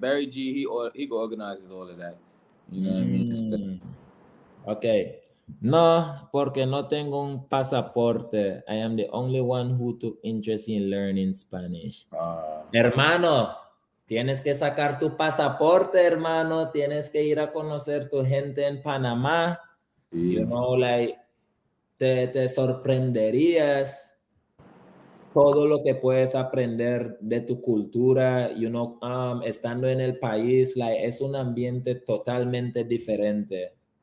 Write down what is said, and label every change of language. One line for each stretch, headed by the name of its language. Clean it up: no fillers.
English: Barry G, he organizes all of that. You know what I mean? Ok.
Spanish: No, porque no tengo un pasaporte.
English: I am the only one who took interest in learning Spanish.
Spanish: Hermano, tienes que sacar tu pasaporte, hermano. Tienes que ir a conocer tu gente en Panamá. Sí. You know, like, te sorprenderías todo lo que puedes aprender de tu cultura, you know, estando en el país, like, es un ambiente totalmente diferente.